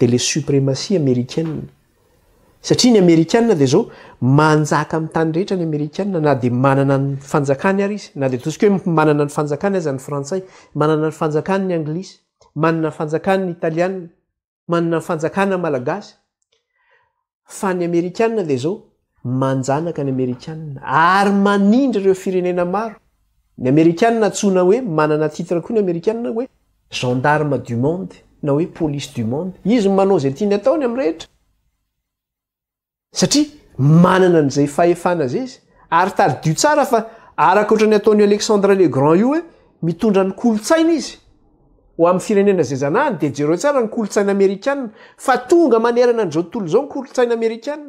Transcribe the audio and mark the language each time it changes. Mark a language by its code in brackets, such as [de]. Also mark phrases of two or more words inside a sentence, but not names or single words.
[mg] dia [fr] le suprématie américaine. [mg] Satria ny amerikana dia zao manjaka amin'ny tany rehetra ny amerikana, na dia manana ny fanjakany ary izy, na dia ataontsika hoe manana ny fanjakany aza ny frantsay, manana ny fanjakany ny anglisy, manana ny fanjakany ny italiana, manana ny fanjakana malagasy. Fa ny amerikana dia zao manjanaka ny amerikana ary manindra ireo firenena maro. Ny amerikana tsona hoe manana titre koa ny amerikana hoe [fr] gendarme du monde [mg] na hoe [fr] police du monde. [mg] Izy manao zay tiany ataony amin'ny rehetra. Satria manana an'izay fahefana zay izy. Ary taridio tsara fa araka ohatrany ataony Alexandre le Grand io hoe mitondra ny kolotsaina izy ho amin'ny firenena zay zanahany dia jereo tsara ny kolotsaina amerikana fa tonga manerana an'izao tontolo izao ny kolotsaina amerikana.